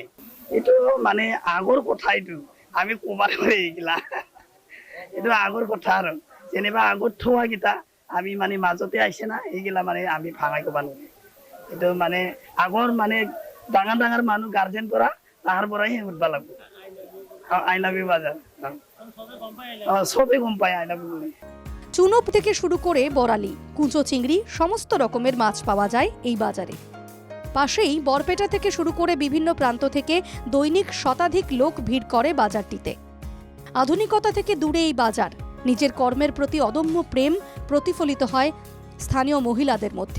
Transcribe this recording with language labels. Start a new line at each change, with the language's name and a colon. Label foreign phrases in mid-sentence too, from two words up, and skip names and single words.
Assamese: এইটো মানে আগৰ কথা, এইটো আমি ক'বাৰ কৰি এইগিলা, এইটো আগৰ কথা আৰু যেনিবা আগত থোৱা কেইটা আমি মানে মাজতে আহিছে না, এইগিলা মানে আমি ভাঙাই ক'ব নোৱাৰি। এইটো মানে আগৰ মানে ডাঙৰ ডাঙৰ মানুহ গাৰ্জেন পৰা তাহাৰ পৰাই উঠবা লাগব।
English: I love you
Bangla: বাজার সবে গম পায় আই লাভ ইউ বলে। চুনোপ থেকে শুরু করে বরালি, কুঁচো চিংড়ি সমস্ত রকমের মাছ পাওয়া যায় এই বাজারে। পাশেই বরপেটা থেকে শুরু করে বিভিন্ন প্রান্ত থেকে দৈনিক শতাধিক লোক ভিড় করে বাজারটিতে। আধুনিকতা থেকে দূরে এই বাজার, নিজের কর্মের প্রতি অদম্য প্রেম প্রতিফলিত হয় স্থানীয় মহিলাদের মধ্যে।